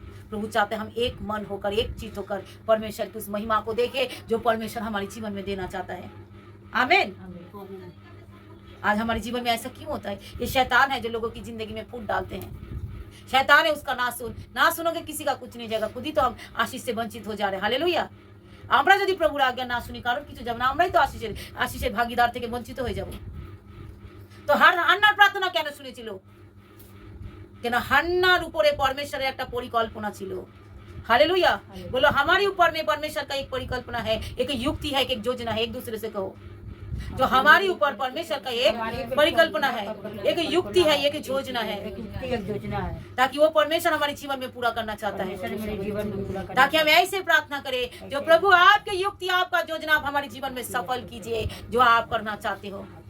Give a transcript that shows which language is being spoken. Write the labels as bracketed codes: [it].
[hi] प्रभु चाहते हम एक मन होकर, एक चीज होकर परमेश्वर की उस महिमा को देखे जो परमेश्वर हमारे जीवन में देना चाहता है। आमीन। आज हमारे जीवन में ऐसा क्यों होता है? ये शैतान है जो लोगों की जिंदगी में फूट डालते हैं। शैतान है, उसका ना सुनोगे किसी का कुछ नहीं जाएगा, खुद ही तो हम आशीष से वंचित हो जा रहे हैं। हालेलुया। [bn] আমরা যদি প্রভুর আজ্ঞা না শুনি কারণ কিছু যাব না, আমরাই তো আশিসের ভাগীদার থেকে বঞ্চিত হয়ে যাব। তো হান্নার প্রার্থনা কেন শুনেছিল? কেন হান্নার উপরে परमेश्वरेर একটা পরিকল্পনা ছিল। [hi] हालेलुया। बोलो हमारे ऊपर में परमेश्वर का एक परिकल्पना है, एक युक्ति है, एक योजना है। एक दूसरे से कहो जो हमारे ऊपर परमेश्वर का एक परिकल्पना है, एक युक्ति है, एक योजना है, ताकि वो परमेश्वर हमारे जीवन में पूरा करना चाहता है, ताकि हम ऐसे प्रार्थना करें जो प्रभु आपके युक्ति, आपका योजना आप हमारे जीवन में सफल कीजिए जो आप करना चाहते हो।